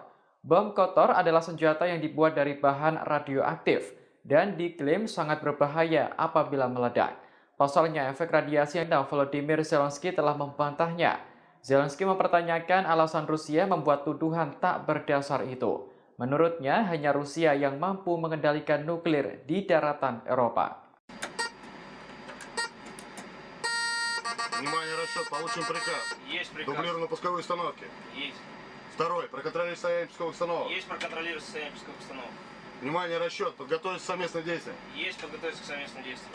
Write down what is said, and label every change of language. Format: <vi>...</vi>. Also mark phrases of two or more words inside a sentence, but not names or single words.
<id>Bom kotor adalah senjata yang dibuat dari bahan radioaktif dan diklaim sangat berbahaya apabila meledak. Pasalnya, efek radiasi yang Volodymyr Zelensky telah membantahnya. Zelensky mempertanyakan alasan Rusia membuat tuduhan tak berdasar itu. Menurutnya, hanya Rusia yang mampu mengendalikan nuklir di daratan Eropa.</id> <ru>Внимание, расчет, получен приказ. Есть приказ. Дублированные пусковые установки. Есть. Второй, проконтролируйте состояние пусковых установок. Есть проконтролировать состояние пусковых установок. Внимание, расчет, подготовить совместное действие. Есть подготовиться к совместным действиям.</ru>